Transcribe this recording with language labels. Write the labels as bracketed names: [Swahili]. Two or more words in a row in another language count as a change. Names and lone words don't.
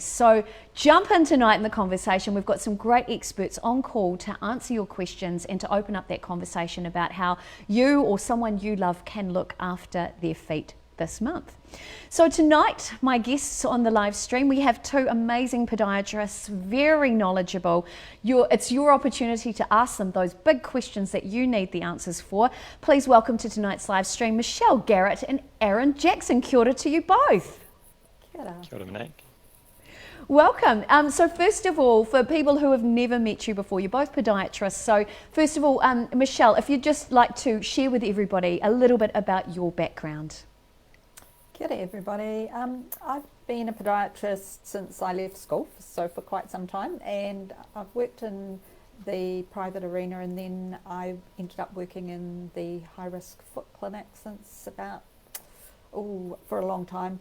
[English] So jump in tonight in the conversation. We've got some great experts on call to answer your questions and to open up that conversation about how you or someone you love can look after their feet this month. So tonight, my guests on the live stream, we have two amazing podiatrists, very knowledgeable. It's your opportunity to ask them those big questions that you need the answers for. Please welcome to tonight's live stream, Michelle Garrett and Aaron Jackson. [Māori] Kia ora [English] to you both. [Māori] Kia ora, Monique. [English] Welcome. So first of all, for people who have never met you before, you're both podiatrists. So first of all, Michelle, if you'd just like to share with everybody a little bit about your background. [Māori] Kia ora [English] everybody. I've been a podiatrist since I left school, so for quite some time, and I've worked in the private arena, and then I ended up working in the high-risk foot clinic since about, for a long time.